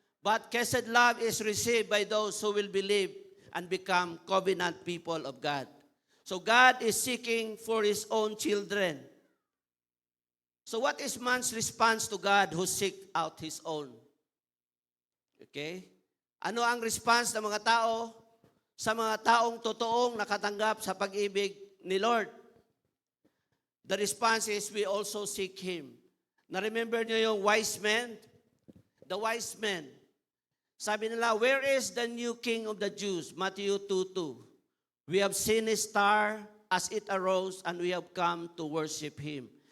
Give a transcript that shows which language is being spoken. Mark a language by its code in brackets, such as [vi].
[en] But kesed love is received by those who will believe and become covenant people of God. So God is seeking for His own children. So what is man's response to God who seek out His own? Okay? [tl] Ano ang response ng mga tao sa mga taong totoong nakatanggap sa pag-ibig ni Lord? [en] The response is we also seek Him. [tl] Na-remember niyo yung [en] wise men? The wise men. [tl] Sabi nila, [en] where is the new king of the Jews? Matthew 2:2. We have seen His star as it arose and we have come to worship Him.